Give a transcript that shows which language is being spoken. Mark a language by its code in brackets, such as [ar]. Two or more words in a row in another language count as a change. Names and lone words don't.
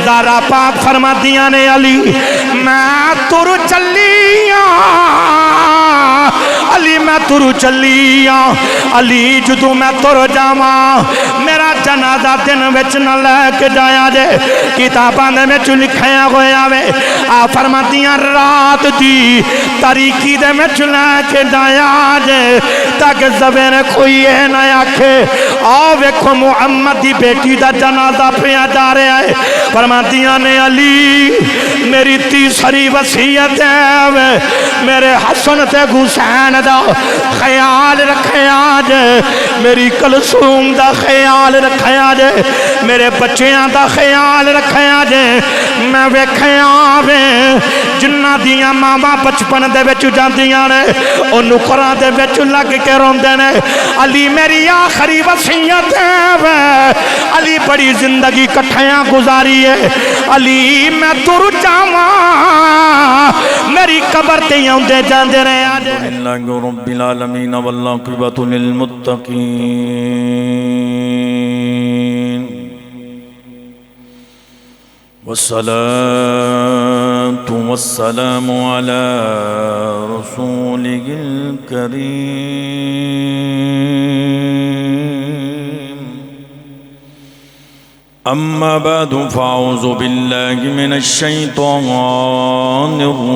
[pa] زہرا پاک فرماتیاں نے علی میں تر چلیاں علی میں تر چلیاں علی جدو میں تر جاواں میرا جنازہ دن وچ نہ لے کے جایا جے کتاباں دے وچ لکھیا ہویا وے آ فرماتیاں رات دی تاریکی دے وچ لے کے جایا جے تاکہ زبیر کوئی ہے نہ آکھے آؤ ویکھو محمد دی بیٹی دا جنازہ پیا جا رہا ہے فرماتیاں نے علی میری تیسری وصیت ہے میرے حسن تے حسین دا خیال رکھیا جے میری کلثوم دا خیال رکھیا جے میرے بچیاں دا خیال رکھیا جے میں ویکھیا وے جنہ دیاں ماما بچپن دے وچ جاندیاں نے او نکراں دے وچ لگ کے روندے نے علی میری آخری وصیت ہے علی بڑی زندگی کٹھیاں گزاری ہے علی میں تر جاواں میری قبر تے اوندے جاندے رہے [ar] الحمدللہ رب العالمین والعاقبۃ للمتقین والصلاة والسلام على رسوله الكريم أما بعد فأعوذ بالله من الشيطان